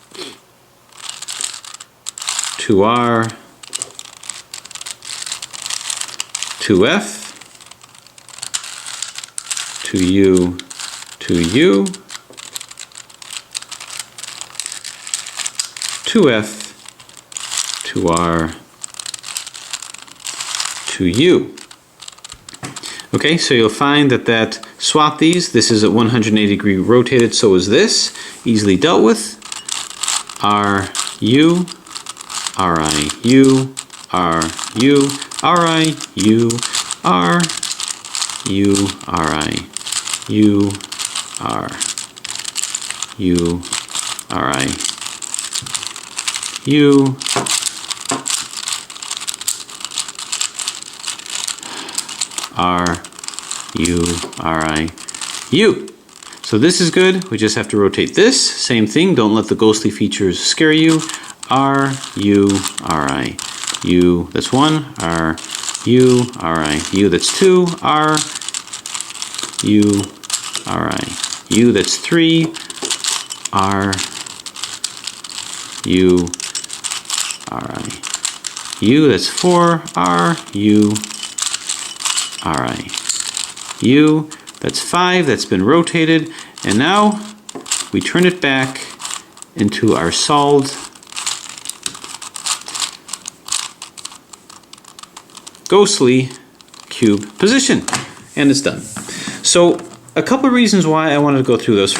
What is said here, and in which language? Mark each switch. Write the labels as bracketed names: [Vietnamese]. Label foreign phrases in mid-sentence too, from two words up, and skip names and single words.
[English] to R, to F, to U, to U, to F, to R, to U. Okay, so you'll find that swap these. This is at 180 degree rotated, so is this. Easily dealt with. R, U, RI, U, R, U, RI, U, R, U, RI, U, R, U, RI, U, R, U, R, I, U. So this is good. We just have to rotate this. Same thing. Don't let the ghostly features scare you. R, U, R, I, U. That's 1. R, U, R, I, U. That's 2. R, U, R, I, U. That's 3. R, U, R, I, U. That's 4. R, U, R, I, U. That's 5. That's been rotated. And now we turn it back into our solved ghostly cube position. And it's done. So a couple of reasons why I wanted to go through those.